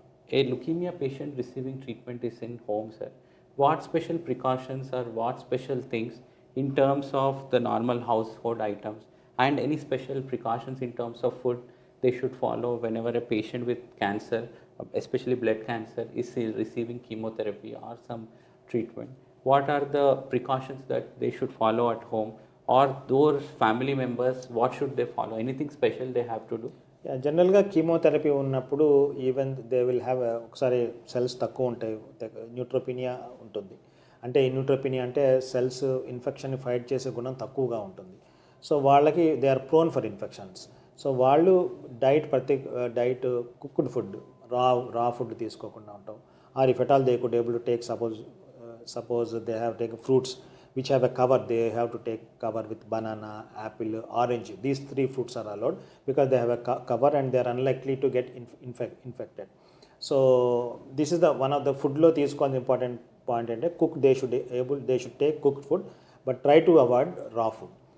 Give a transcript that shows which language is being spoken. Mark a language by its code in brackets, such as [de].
[en] a leukemia patient receiving treatment is in home, sir, what special precautions or what special things in terms of the normal household items and any special precautions in terms of food they should follow whenever a patient with cancer, especially blood cancer, is receiving chemotherapy or some treatment? What are the precautions that they should follow at home, or those family members, what should they follow? Anything special they have to do? [te] జనరల్గా chemotherapy ఉన్నప్పుడు [en] even they will have [te] ఒకసారి cells తక్కువ ఉంటాయి, న్యూట్రోపినియా ఉంటుంది. అంటే ఈ న్యూట్రోపినియా అంటే cells ఇన్ఫెక్షన్ని fight చేసే గుణం తక్కువగా ఉంటుంది. సో వాళ్ళకి [en] They are prone for infections. [te] So వాళ్ళు డైట్ కుక్డ్ ఫుడ్, రా ఫుడ్ తీసుకోకుండా ఉంటాం. [en] Or if at all they could able to take suppose they have taken fruits which have a cover, they have to take cover with banana, apple, orange. These three fruits are allowed because they have a cover and they are unlikely to get infected. So this is the one of the food [te] lo teesukone [en] important point ante they should take cooked food but try to avoid raw food.